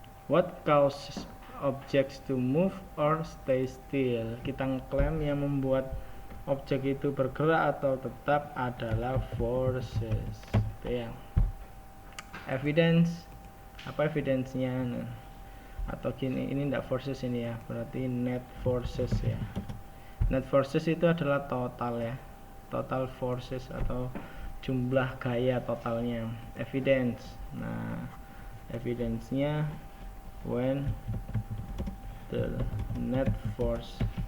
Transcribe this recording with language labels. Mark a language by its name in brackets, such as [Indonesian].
[English] What causes objects to move or stay still? [Indonesian] Kita ngeklaim yang membuat objek itu bergerak atau tetap adalah forces. Itu ya. Evidence, apa evidence-nya? Nah, atau gini, ini enggak forces ini ya, berarti net forces ya. Net forces itu adalah total ya, total forces atau jumlah gaya totalnya. [English] Evidence, nah evidence-nya when the net force